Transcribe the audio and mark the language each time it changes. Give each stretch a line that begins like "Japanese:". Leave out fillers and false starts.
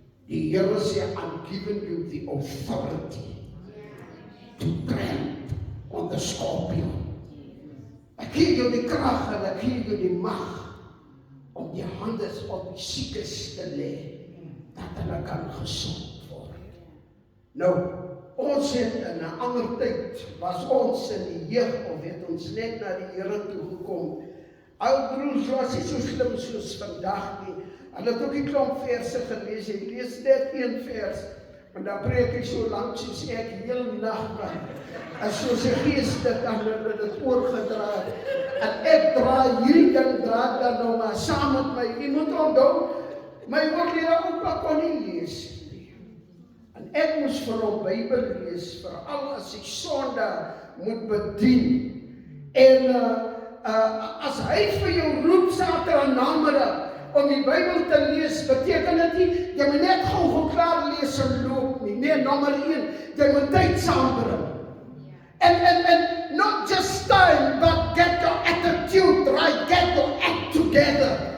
Afrikaans: Die Here sê,
English: I'm giving you the authority to tramp on the scorpion.
Afrikaans: Ek gee jou die krag en ek gee jou die mag om die hande op die siekes te lê, dat hulle kan gesond word. Nou, ons het in 'n ander tyd, was ons in die jeug, of het ons net na die Here toe gekom. Ou broers was nie so slim soos vandag nie. Hulle het ook die klomp verse gelees, ek lees net een vers, en dan preek ek so lank soos ek heel nag kan. En soos 'n gees dit aan hulle dit oorgedra, en ek dra hierdie ding dra dan nou maar saam met my. Jy moet onthou, my oorlede oupa kon nie lees nie. En ek moes vir hom Bybel lees, veral as ek Sondag moet bedien. En as hy vir jou roep Saterdag namiddag om die Bybel te lees, beteken dit nie, jy moet net gou klaar lees en loop nie. Nee, nommer 1, jy moet tyd saambring.
English: And not just time, but get your attitude right, get your act together.